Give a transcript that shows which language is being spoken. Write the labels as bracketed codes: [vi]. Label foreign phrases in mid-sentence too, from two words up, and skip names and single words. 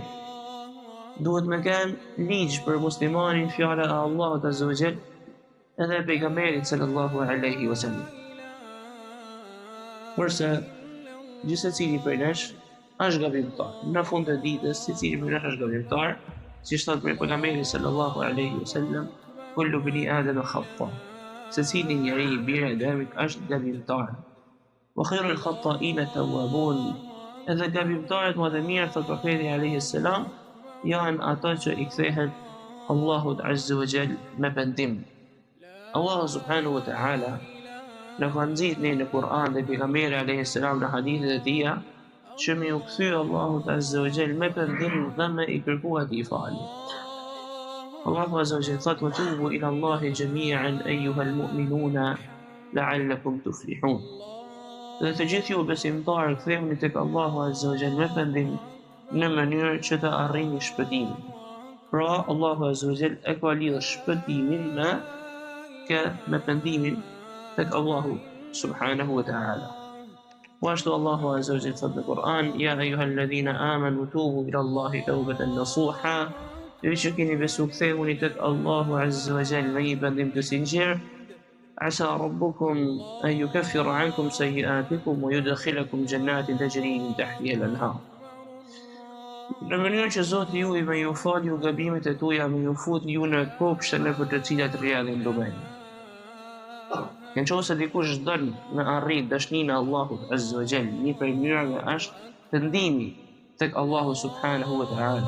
[sq] Duhet me kenë ligj për muslimanin, fjala e Allahut [ar] Azza wa Jall [sq] edhe pejgamberit [ar] sallallahu alaihi wasallam. [sq] Kurse gjithsecili prej nesh është gabimtar. Në fund të ditës, secili prej nesh është gabimtar, siç thot pejgamberi [ar] sallallahu alaihi wasallam, kullu bani adam khata. [sq] Secili njeri bire e Ademit është gabimtar. [ar] وخير الخطائين التوابون. [sq] Edhe gabimtarët më të mirë, thot profeti [ar] alaihi salam, [sq] janë ato që i kthehen Allahut [ar] Azza wa Jall [sq] me pendim. Allahu [ar] subhanahu wa ta'ala [sq] në ka nxitni në Kur'an dhe pejgamberi [ar] alayhi salam [sq] në hadithet e tija që me u kthy Allahut [ar] Azza wa Jall [sq] me pendim dhe me i kërku atij falje. Allahu [ar] Azza wa Jall [sq] thot: [ar] "وتوبوا إلى الله جميعا أيها المؤمنون لعلكم تفلحون." [sq] Dhe të gjithë ju besimtarë kthehuni tek Allahu [ar] Azza wa Jall [sq] me pendim në mënyrë që të arrini shpëtimin. Pra Allahu [ar] Azza wa Jall [sq] e ka lidhur shpëtimin me pendimin tek Allahu [ar] subhanahu wa ta'ala. [sq] Po ashtu Allahu [ar] Azza wa Jall [sq] thot në Kur'an: [ar] "يا أيها الذين آمنوا توبوا إلى الله توبة نصوحا." [sq] Ju që keni besu kthehuni tek Allahu [ar] Azza wa Jall [sq] me një pendim të sinqert. [ar] عسى ربكم أن يكفر عنكم سيئاتكم ويدخلكم جنات تجري من تحتها الأنهار. [sq] Në mënyrë që Zoti ju i me ju fal ju gabimet e tuaja, me ju fut ju në kopshte në për të cilat rrjedhin lumeni. Nëse dikush don me arrit dashninë e Allahut [ar] Azza wa Jall, [sq] një prej mënyrave është pendimi tek Allahu [ar] subhanahu wa ta'ala.